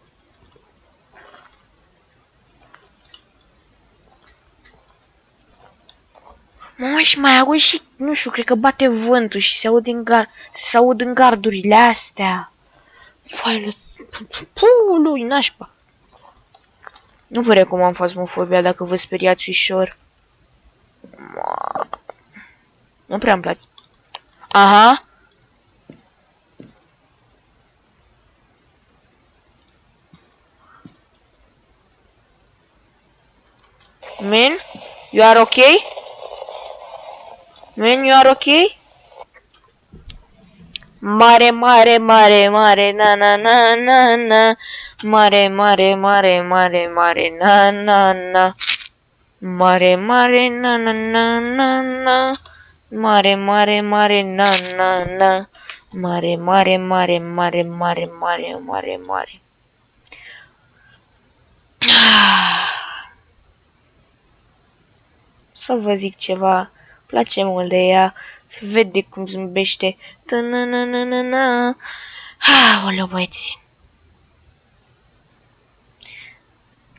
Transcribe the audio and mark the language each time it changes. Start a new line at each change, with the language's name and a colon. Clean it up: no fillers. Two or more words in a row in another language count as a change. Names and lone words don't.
Romanian: Mă, și mai aud și, nu știu, cred că bate vântul și se aud în gardurile astea. Vai, lui nașpa. Nu vă recomand fasmofobia dacă vă speriați ușor. Nu prea îmi place.
English: Aha. Man, you are okay? Man, you are okay? Mare, mare, mare, mare, na na na na na. Mare, mare, mare, mare, mare, na na na. Mare, mare, na na na na na. Mare, mare, mare, na na na. Mare, mare, mare, mare, mare, mare, mare, mare.
Romanian: Să vă zic ceva. Place mult de ea. Se vede cum zâmbește. Aoleu, băieți.